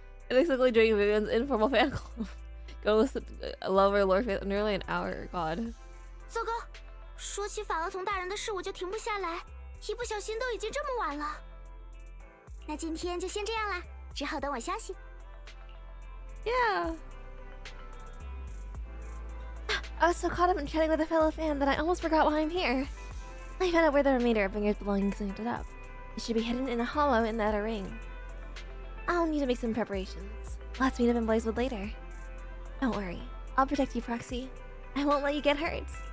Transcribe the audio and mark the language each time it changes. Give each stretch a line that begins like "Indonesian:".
English: Basically joining Vivian's informal fan club. Go listen to Lover Lord Faith nearly an hour. God.
Chinese: 糟糕，说起法厄同大人的事我就停不下来，一不小心都已经这么晚了。那今天就先这样啦，只好等我消息。
English: Yeah. I was so caught up in chatting with a fellow fan that I almost forgot why I'm here. I found out where the remainder of Binger's belongings ended up. It should be hidden in a hollow in the outer ring. I'll need to make some preparations. Let's meet up in Blazewood later. Don't worry. I'll protect you, Proxy. I won't let you get hurt.